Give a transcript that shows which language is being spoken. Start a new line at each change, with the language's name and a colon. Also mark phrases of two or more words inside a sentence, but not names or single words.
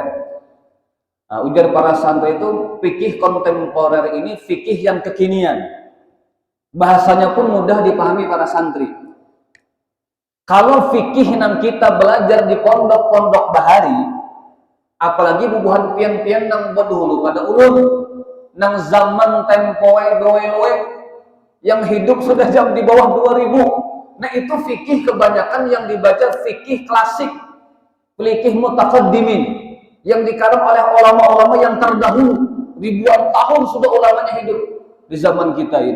Indonesian: Nah, ujar para santri itu fikih kontemporer ini fikih yang kekinian. Bahasanya pun mudah dipahami para santri.
Banjar: Kalau fikih nang kita belajar di pondok-pondok bahari, apalagi bubuhan pian-pian nang dahulu pada ulun, nang zaman tempoe doe yang hidup sudah jam di bawah 2000.
Indonesian: Nah, itu fikih kebanyakan yang dibaca fikih klasik, fikih mutaqaddimin, yang dikarang oleh ulama-ulama yang terdahulu. Ribuan tahun sudah ulamanya hidup di zaman kita ini.